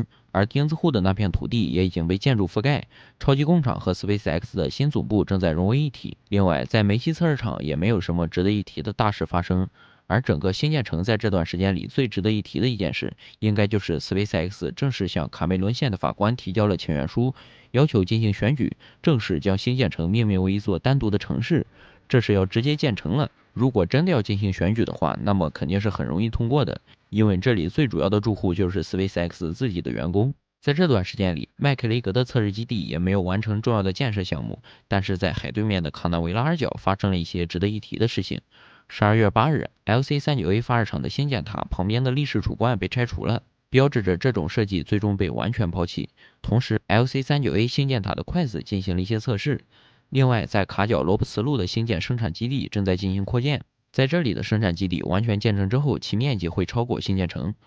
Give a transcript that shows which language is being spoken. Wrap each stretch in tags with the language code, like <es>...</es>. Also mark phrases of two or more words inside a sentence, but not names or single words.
<zh>而釘子戶的那片土地也已經被建築覆蓋，超級工廠和 SpaceX 的新總部正在融為一體。另外，在梅西測試場也沒有什麼值得一提的大事發生。而整個星艦城在這段時間裡最值得一提的一件事，應該就是 SpaceX 正式向卡梅倫縣的法官提交了請願書，要求進行選舉，正式將星艦城命名為一座單獨的城市。這是要直接建成了。如果真的要進行選舉的話，那麼肯定是很容易通過的，因為這裡最主要的住戶就是 SpaceX 自己的員工。在這段時間裡，麥克雷格的測試基地也沒有完成重要的建設項目，但是在海對面的卡納維拉爾角發生了一些值得一提的事情。12月8日 ，LC-39A 發射場的星艦塔旁邊的立式主冠被拆除了，標誌着這種設計最終被完全拋棄。同時 ，LC-39A 星艦塔的筷子進行了一些測試。另外，在卡角羅布茨路的星艦生產基地正在進行擴建，在這裡的生產基地完全建成之後，其面積會超過星艦城。</zh>